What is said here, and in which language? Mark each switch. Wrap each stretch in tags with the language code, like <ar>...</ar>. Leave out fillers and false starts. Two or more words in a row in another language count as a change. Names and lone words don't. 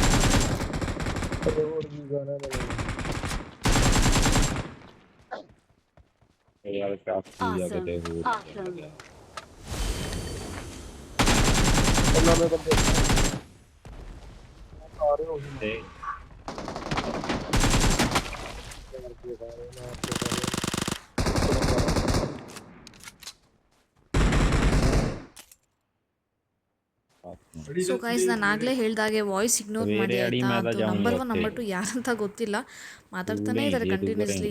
<pa>ਤੇ ਹੋਰ ਕੀ ਗਾਣਾ ਲੱਗਦਾ ਯਾਰ, ਕਾਫੀ ਆ ਕਿਤੇ ਹੋਰ ਉਹਨਾਂ ਦੇ ਬੰਦੇ ਆ ਰਹੇ ਹੋ ਤੇ</pa> <en>so guys,</en> <kn>ನಾನು ಆಗಲೇ ಹೇಳ್ದಾಗೆ</kn> <en>voice ignore</en> <kn>ಮಾಡಿ ಆಯಿತಾ. ಅದು</kn> <en>number 1 number 2</en> <kn>ಯಾರಂತ ಗೊತ್ತಿಲ್ಲ, ಮಾತಾಡ್ತಾನೇ ಇದ್ದಾರೆ ಕಂಟಿನ್ಯೂಸ್ಲಿ.</kn>